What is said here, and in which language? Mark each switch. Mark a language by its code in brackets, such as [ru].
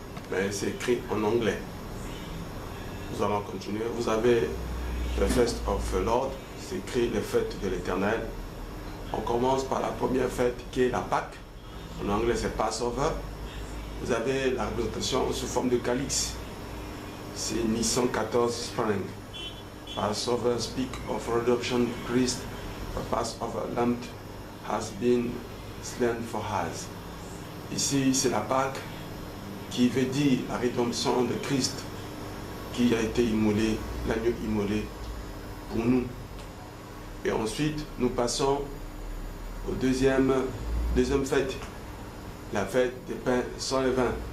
[fr] Mais c'est écrit en anglais. Nous allons continuer. Vous avez le Feast of the Lord, c'est écrit les fêtes de l'Éternel. On commence par la première fête qui est la Pâque. En anglais, c'est Passover. Vous avez la représentation sous forme de calice. C'est Nissan 14 Spring. [en] Passover speak of redemption. Christ, the Passover lamb has been slain for us. [fr] Ici, c'est la Pâque qui veut dire la rédemption de Christ qui a été immolé, l'agneau immolé pour nous. Et ensuite, nous passons au deuxième fête, la fête des pains sans levain.